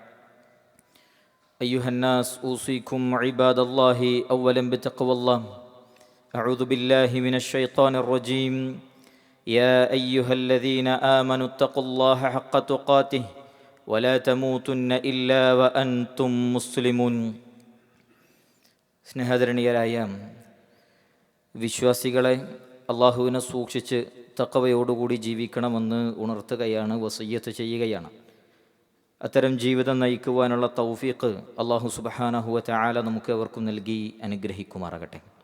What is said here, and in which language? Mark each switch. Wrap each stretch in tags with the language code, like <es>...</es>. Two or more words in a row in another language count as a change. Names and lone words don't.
<ar>أيها الناس، أوصيكم عباد الله أولا بتقوى الله. أعوذ بالله من الشيطان الرجيم. يا أيها الذين آمنوا اتقوا الله حق تقاته ولا تموتن إلا وأنتم مسلمون.</ar> <ml>സ്നേഹധരണീയരായ വിശ്വാസികളെ, അള്ളാഹുവിനെ സൂക്ഷിച്ച് തഖ്വയോടുകൂടി ജീവിക്കണമെന്ന് ഉണർത്തുകയാണ്, വസിയ്യത്ത് ചെയ്യുകയാണ്. അത്തരം ജീവിതം നയിക്കുവാനുള്ള തൗഫീഖ്</ml> <ar>الله سبحانه وتعالى</ar> <ml>നമുക്ക് അവർക്കും നൽകി അനുഗ്രഹിക്കുമാറാകട്ടെ.</ml>